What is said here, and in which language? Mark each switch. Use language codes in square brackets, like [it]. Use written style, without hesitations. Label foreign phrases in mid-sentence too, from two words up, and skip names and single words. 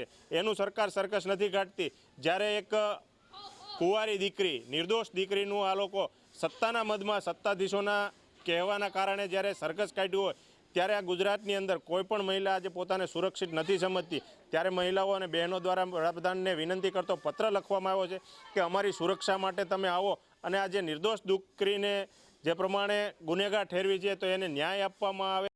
[gu] એનુ સરકાર સર્કસ નહીં કાઢતી। જ્યારે એક કુંવારી દીકરી નિર્દોષ દીકરીનું આ લોકો સત્તાના મદમાં સત્તાધીશોના કહેવાના કારણે જ્યારે સર્કસ કાઢ્યું હોય ત્યારે આ ગુજરાતની અંદર કોઈપણ મહિલા આજ પોતાને સુરક્ષિત [hi] नहीं समझती। [gu] ત્યારે [hi] महिलाओं और बहनों द्वारा [gu] વડાપ્રધાનને વિનંતી કરતો પત્ર લખવામાં આવ્યો છે કિ અમારી સુરક્ષા માટે તમે આવો અને આ જે નિર્દોષ દીકરીને જે પ્રમાણે ગુનેગાર ઠેરવી છે તો એને ન્યાય આપવામાં આવે।